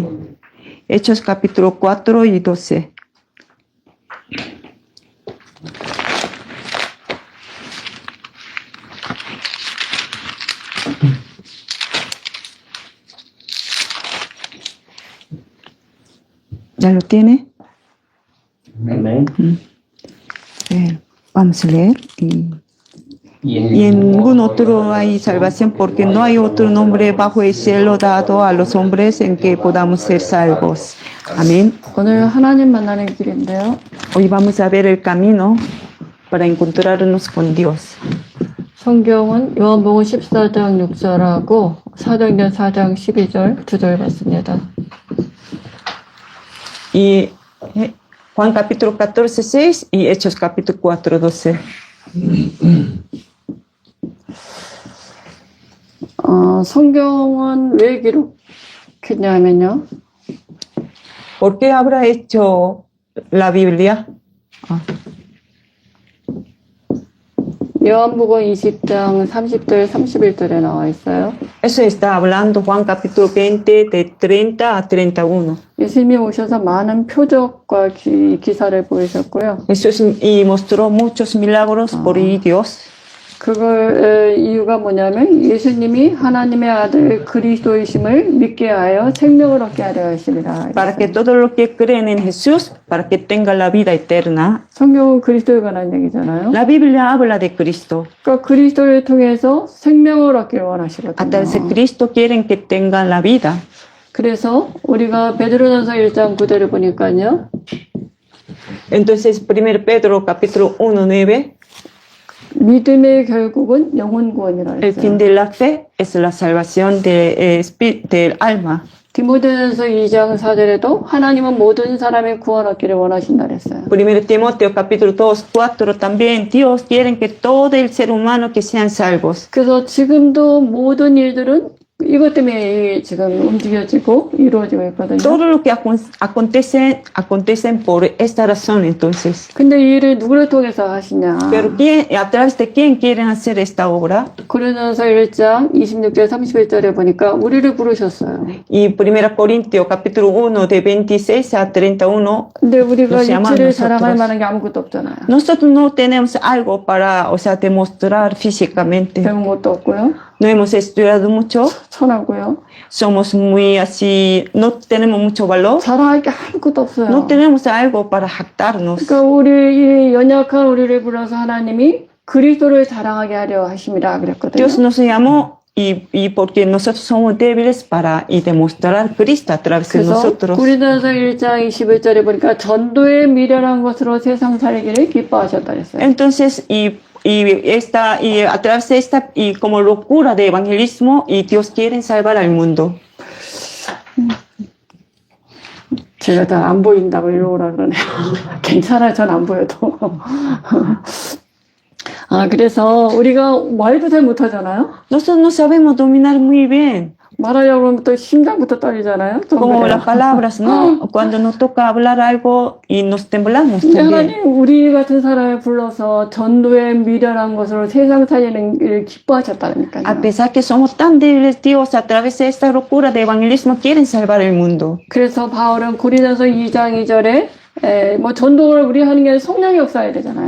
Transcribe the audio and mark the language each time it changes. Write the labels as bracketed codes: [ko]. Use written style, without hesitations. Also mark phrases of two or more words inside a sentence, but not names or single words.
[es] Hechos capítulo 4 y 12. ¿Ya lo tiene? Amén. Vamos a leer. Y en ningún otro hay salvación, porque no hay otro nombre bajo el cielo dado a los hombres en que podamos ser salvos. Amén. [ko] 오늘 하나님 만나는 길인데요. [es] Hoy vamos a ver el camino para encontrarnos con Dios. [ko] 성경은 요한복음 14장 6절하고 사도행전 4장 12절 두 절 봤습니다. [es] Y Juan capítulo 14, 6 y Hechos capítulo 4, 12. [ko] 성경은 왜 기록했냐면요. [es] ¿Por qué habrá hecho la Biblia? [ko] 요한복음 20장 30절 31절에 나와 있어요. [es] Eso está hablando Juan capítulo 20 de 30 a 31. [ko] 예수님이 오셔서 많은 표적과 기사를 보이셨고요. [es] Jesús y mostró muchos milagros por Dios. [ko] 그걸 이유가 뭐냐면 예수님이 하나님의 아들 그리스도이심을 믿게 하여 생명을 얻게 하려 하십니다. [es] Para que todos los que creen en Jesús, para que tengan la vida eterna. [ko] 성경은 그리스도에 관한 얘기잖아요. [es] La Biblia habla de Cristo. [ko] 그러니까 그리스도를 통해서 생명을 얻기를 원하시거든요. [es] A través de Cristo quieren que tengan la vida. [ko] 그래서 우리가 베드로전서 1장 9절을 보니까요. [es] Entonces, 1 Pedro capítulo 1, 9. [ko] 믿음의 결국은 영혼 구원이라 [es] El fin [ko] 했어요. [es] de la fe es la salvación del alma. [ko] 디모데전서 2장 4절에도 하나님은 모든 사람의 구원 얻기를 원하신다 그랬어요. [es] 1 Timoteo capítulo 2, 4 también. Dios quiere que todo el ser humano que sean salvos. [ko] 그래서 지금도 모든 일들은 이것 때문에 지금 움직여지고 이루어지고 있거든요. [es] Todo lo que acontecen por esta razón, entonces. [ko] 근데 이 일을 누구를 통해서 하시냐? [es] Pero ¿a través de quién quieren hacer esta obra? [ko] 고린도전서 1장 26절 31절에 보니까 우리를 부르셨어요. [es] Y 1 Corintios capítulo 1 de 26 a 31. [ko] 근데 우리가 [es] Nos llaman [ko] 육체를 [es] nosotros. [ko] 자랑할 만한 게 아무것도 없잖아요. [es] Nosotros no tenemos algo para, o sea, demostrar físicamente. [ko] 배운 것도 없고요. [es] No hemos estudiado mucho. [ko] 천하고요. [es] Somos muy así, no tenemos mucho valor. [ko] 자랑할 게 아무것도 없어요. [es] No tenemos algo para jactarnos. [ko] 그러니까 우리 이 연약한 우리를 불러서 하나님이 그리스도를 자랑하게 하려 하십니다. 그랬거든요. [es] Dios nos llamó y porque nosotros somos débiles para y demostrar Cristo a través de [ko] 그래서 [es] nosotros. [ko] 고린도전서 1장 21절에 보니까 전도에 미련한 것으로 세상 살기를 기뻐하셨다 그랬어요. [es] Entonces, y a través de esta, y como locura de evangelismo, y Dios quiere salvar al mundo. [ko] 제가 다 안 보인다고 이러라 그러네요. 괜찮아요. 전 안 보여도. 그래서 우리가 말도 잘 못하잖아요. [es] Nosotros no sabemos dominar muy bien. [ko] 말하려고 하면 또 심장부터 떨리잖아요. 좀 [es] Como [ko] 그래요. [es] las palabras, ¿no? Cuando nos toca hablar algo y nos temblamos [ko] 근데 [es] también. [ko] 하나님 우리 같은 사람을 불러서 전도에 미련한 것으로 세상 살리는 일을 기뻐하셨다니까요. [es] A pesar que somos tan débiles, Dios, a través de esta locura de evangelismo, quieren salvar el mundo. [ko] 그래서 바울은 고린도서 2장 2절에 뭐 전도를 우리 하는 게 성령이 역사해야 되잖아요.